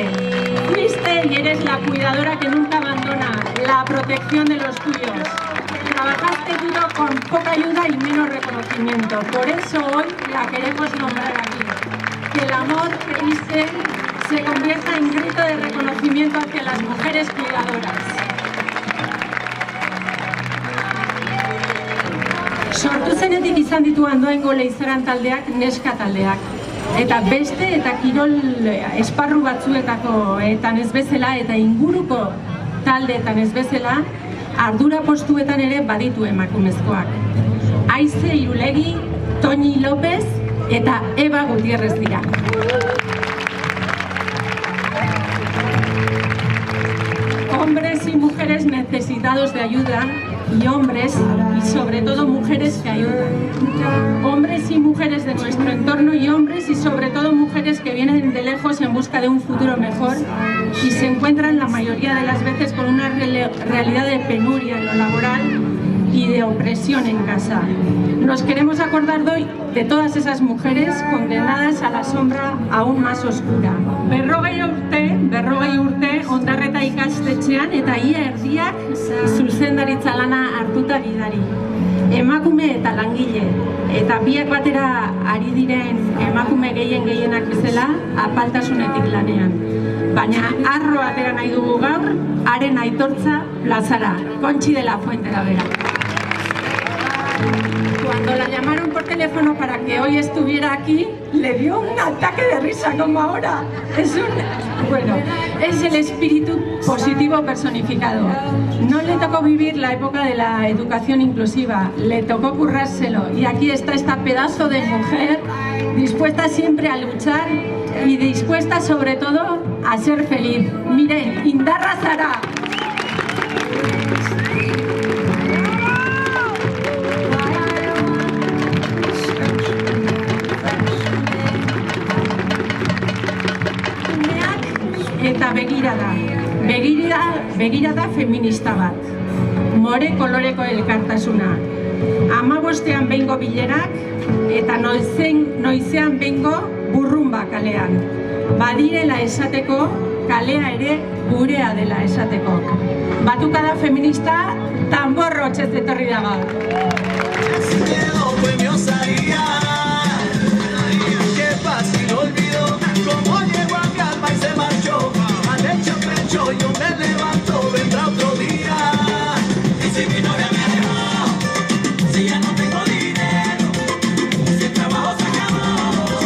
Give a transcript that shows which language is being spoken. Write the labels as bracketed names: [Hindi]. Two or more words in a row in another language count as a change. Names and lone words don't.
[Spanish] Fuiste y eres la cuidadora que nunca abandona la protección de los tuyos. Trabajaste duro con poca ayuda y menos reconocimiento. Por eso hoy la queremos nombrar aquí. Que el amor que diste se convierta en grito de reconocimiento hacia las mujeres cuidadoras. [Basque] Sortu zenetik izan ditu Andoaingo Leizaran taldeak neska taldeak. Eta beste eta kirol esparru batzuetako etan ez bezala eta inguruko taldeetan ez bezala ardura postuetan ere baditu emakumezkoak. Aize Irulegi, Toñi López eta Eva Gutierrez dira. [Spanish] Hombres y mujeres necesitados de ayuda y hombres y sobre todo mujeres que ayudan. Hombres y mujeres de nuestro entorno y hombres y sobre todo mujeres que vienen de lejos en busca de un futuro mejor y se encuentran la mayoría de las veces con una realidad de penuria en lo laboral y de opresión en casa. Nos queremos acordar hoy de todas esas mujeres condenadas a la sombra aún más oscura. [Basque] Berrogei urte Ondarreta ikastetxean eta ia erdiak zuzendaritza lana hartuta gidari. Emakume eta langile, eta biak batera ari diren emakume gehienak bezala apaltasunetik lanean. Baina arro atera nahi dugu gaur, haren aitortza plazara, Conchi de la Fuente da Vera. [Spanish] Cuando la llamaron por teléfono para que hoy estuviera aquí, le dio un ataque de risa como ahora. Es el espíritu positivo personificado. No le tocó vivir la época de la educación inclusiva, le tocó currárselo. Y aquí está esta pedazo de mujer dispuesta siempre a luchar y dispuesta sobre todo a ser feliz. [Basque] Miren, Indarra Zara. Eta begirada feminista bat. More koloreko elkartasuna. 15ean behingo bilerak eta noizean behingo burrumba kalean. Badirela esateko kalea ere gurea dela esateko. Batukada feminista tamborrotxez etorri da gaur. [Spanish] Qué fácil olvidó cómo llegó a mi alma y se marchó. Al hecho pecho yo me levanto, vendrá otro día. Y si mi novia me dejó, si ya no tengo dinero, si el trabajo se acabó,